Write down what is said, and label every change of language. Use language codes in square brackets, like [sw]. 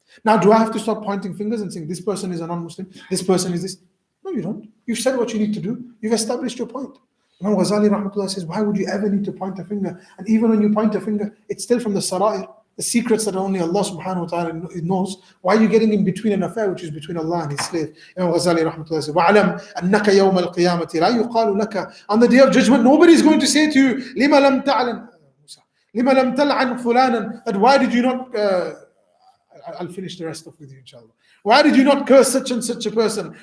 [en] Now, do I have to start pointing fingers and saying this person is a non-Muslim, this person is this? No, you don't. You've said what you need to do. You've established your point. Imam Ghazali rahmatullah says, why would you ever need to point a finger? And even when you point a finger, it's still from the sara'ir, the secrets that only Allah subhanahu wa ta'ala knows. Why are you getting in between an affair which is between Allah and His slave? Imam Ghazali rahmatullah says, [ar] وَعْلَمْ أَنَّكَ يَوْمَ الْقِيَامَةِ لَا يُقَالُ لَكَ. [en] On the day of judgment, nobody is going to say to you, [ar] لِمَ لَمْ تَعْلَمْ لِمَ لَمْ تَلْعَنْ فُلَانًا. [en] That why did you not, I'll finish the rest off with you inshallah. Why did you not curse such and such a person?